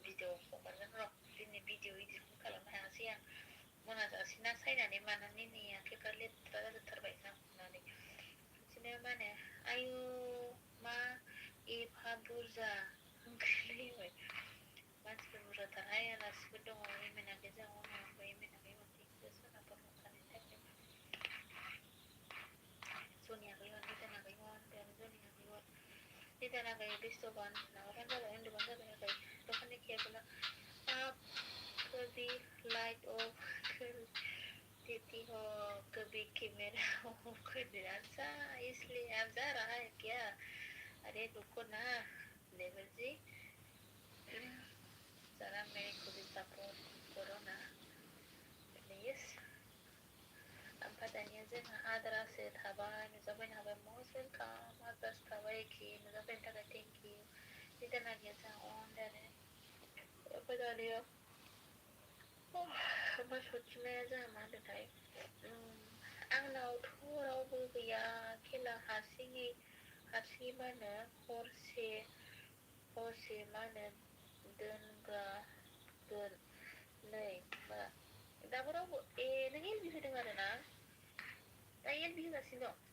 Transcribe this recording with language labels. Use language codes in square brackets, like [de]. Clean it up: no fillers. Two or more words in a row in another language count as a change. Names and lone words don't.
[brx] भिडिअ हगारगोन र' दिनै भिडिअ इडिटखौ खालामनो हायासै आं मोनाजासे ना सायनानै मानानै नै आखाइफ्रा लेथ्रा जाजोबथारबाय जाखांनानै बिदिनो मा होनो आयु मा एफा बुरजा ओंख्रिलायबाय मानसिफोर बुरजाथारहाय आलासिफोर दङ इमेनाखै जोंहा अनबाय इमेनाखै अनथिखौ सोनाफोर हरखानायनि थाखाय सोनियाखै हन निदानाखै हन dan सोनियाखै हन निदानाखै बेस्थ'बान माबाबानो जाबाय उन्दुबानो जाबाय आगै दखाननि किया बोला [hi] आप कभी लाइट ऑफ कर देती हो कभी कैमरा ऑफ कर देना अच्छा इसलिए आप जा रहा है क्या अरे रुको ना देवर जी जरा मेरे को भी सपोर्ट करो ना प्लीज [brx] ओमफ्राय दानिया जोंहा आद्रासो थाबाय नुजाफैनो हाबाय [en] must welcome [brx] आद्रासो थाबाय एखे नुजाफैनो थाखाय [en] thank you [brx] निदानाखैया जोंहा अन दानो ओमफ्राय दानिया ओमफ्राय सथिमाया जोंहा मा होनदोंथाय आंनावथ' रावबो गैया खेला हारसिङै मा होनो हरसे मा होनो दोनग्रा दोन नै मा दाबो रावबो नों एलबि होदों आरो ना दा एलबि होगासिनो